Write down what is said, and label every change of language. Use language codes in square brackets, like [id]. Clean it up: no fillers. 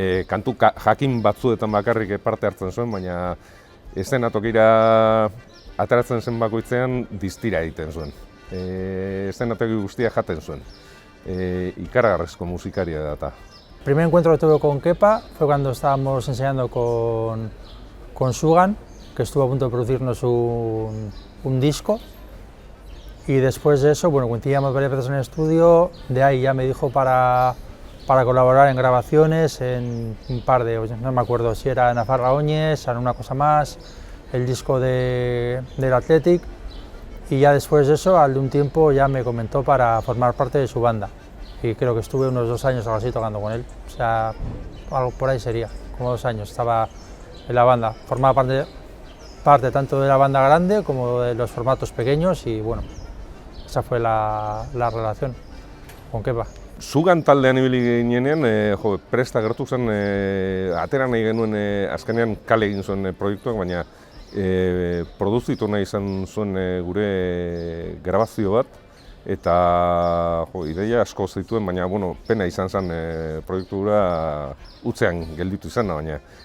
[eu] Kantu jakin batzuetan bakarrik parte hartzen zuen, baina eszenatokira ateratzen zen bakoitzean distira egiten zuen. Eszenatoki guztia jaten zuen. Ikaragarrizko musikaria da. [es] El primer encuentro que tuve con Kepa fue cuando estábamos ensayando con Sugan, que estuvo a punto de producirnos un disco. Y después de eso, bueno, coincidíamos varias veces en el estudio, de ahí ya me dijo para colaborar en grabaciones, en un par de, no me acuerdo si era Nafarra Oñes, en una cosa más, el disco del Athletic, y ya después de eso, al de un tiempo, ya me comentó para formar parte de su banda. Y creo que estuve unos 2 años algo así tocando con él, o sea, algo por ahí sería, como 2 años, estaba en la banda. Formaba parte tanto de la banda grande como de los formatos pequeños, y bueno, esa fue la relación con Kepa. [eu] Sugan taldean ibili ginenean, presta gertu zen, atera nahi genuen azkenean kale egin zuen proiektuak, baina produzitu nahi izan zuen gure grabazio bat, eta ideia asko zituen, baina pena izan zen proiektura utzean gelditu izan da, baina.